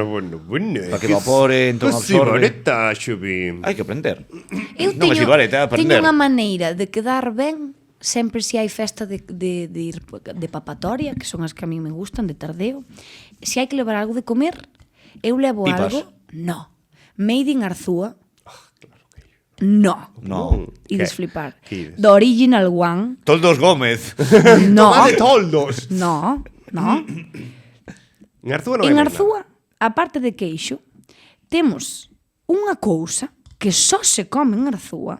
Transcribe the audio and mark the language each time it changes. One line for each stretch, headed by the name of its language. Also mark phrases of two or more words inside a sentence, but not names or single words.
Galician: Para que evapore, entón absorbe. Sibareta, Xubi. Hai que aprender. Eu Non é sibareta, é aprender. teño unha maneira de quedar ben sempre se hai festa de ir de papatoria, que son as que
Spanish: a mí me gustan,
Galician: de tardeo. Se hai que levar algo de comer, eu levo Pipas. algo... No.
English: Made in Arzúa. No.
Galician: No. Ides Que? flipar. Que ides?
English: The Original One.
Galician: Toldos Gómez. No. Toma de toldos. No. En Arzúa non hai En nada. Arzúa, aparte de queixo, temos unha cousa que só se come en Arzúa.